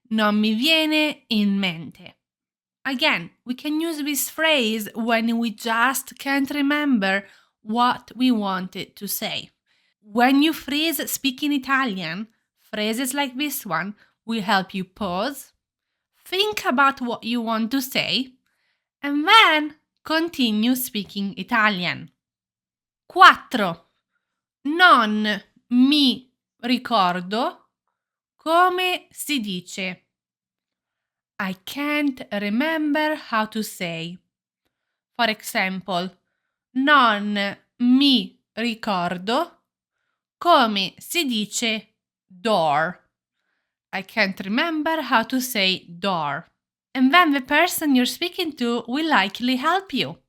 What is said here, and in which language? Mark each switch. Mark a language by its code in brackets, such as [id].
[it] Non mi viene in mente. [en] Again, we can use this phrase when we just can't remember what we wanted to say. When you freeze speaking Italian, phrases like this one will help you pause, think about what you want to say, and then continue speaking Italian. 4. [it] Non mi ricordo come si dice. [en] I can't remember how to say. For example, [it] non mi ricordo come si dice [en] door. I can't remember how to say door. And then the person you're speaking to will likely help you.